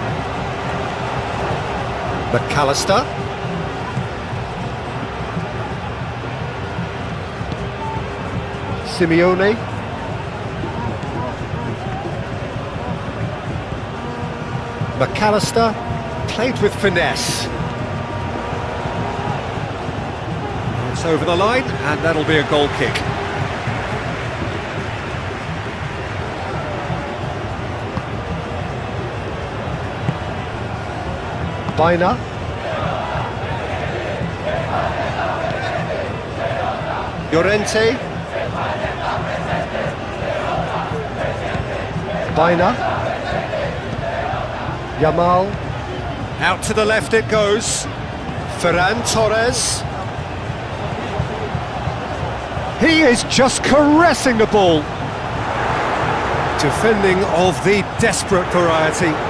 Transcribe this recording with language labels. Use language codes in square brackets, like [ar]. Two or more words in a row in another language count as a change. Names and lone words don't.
[en] McAllister. Simeone. McAllister played with finesse. It's over the line, and that'll be a goal kick. Baina. Llorente. Baina. Yamal. Out to the left it goes. Ferran Torres. He is just caressing the ball. Defending of the desperate variety.